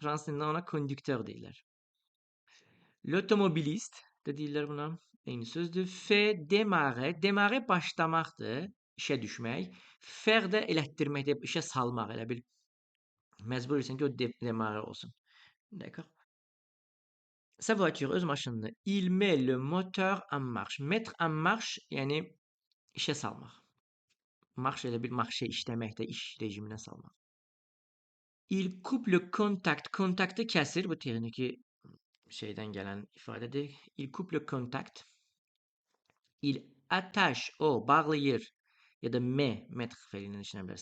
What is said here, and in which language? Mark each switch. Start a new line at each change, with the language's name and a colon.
Azerbaijani: Fransız dilində ona conducteur deyirlər. L'automobilist də deyirlər buna. Eyni sözdür.
French: Fait démarrer.
Azerbaijani: Démarrer başlamaqdır. İşə düşmək. Faire də elətdirməkdir. İşə salmaq. Elə bil məcbur etsən ki, o démarrer olsun.
French: D'accord? Sa voiture,
Azerbaijani: öz maşınını.
French: Il met le moteur en marche. Mettre en marche,
Azerbaijani: yəni işə salmaq. Marş elə bil marşa işləməkdə, iş rejiminə salmaq.
French: Il coupe le contact.
Azerbaijani: Kontaktı kəsir. Bu texniki şeydən gələn ifadədir.
French: Il coupe le contact. Il attache,
Azerbaijani: o bağlayır ya da mettre feilindən işlənə bilər.